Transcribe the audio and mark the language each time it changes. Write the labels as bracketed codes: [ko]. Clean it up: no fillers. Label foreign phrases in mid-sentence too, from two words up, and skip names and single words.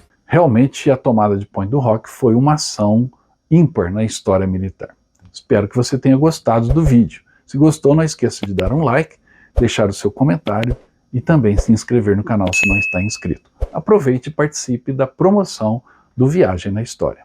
[pt] Realmente a tomada de Pointe du Hoc foi uma ação ímpar na história militar. Espero que você tenha gostado do vídeo. Se gostou, não esqueça de dar um like, deixar o seu comentário e também se inscrever no canal se não está inscrito. Aproveite e participe da promoção do Viagem na História.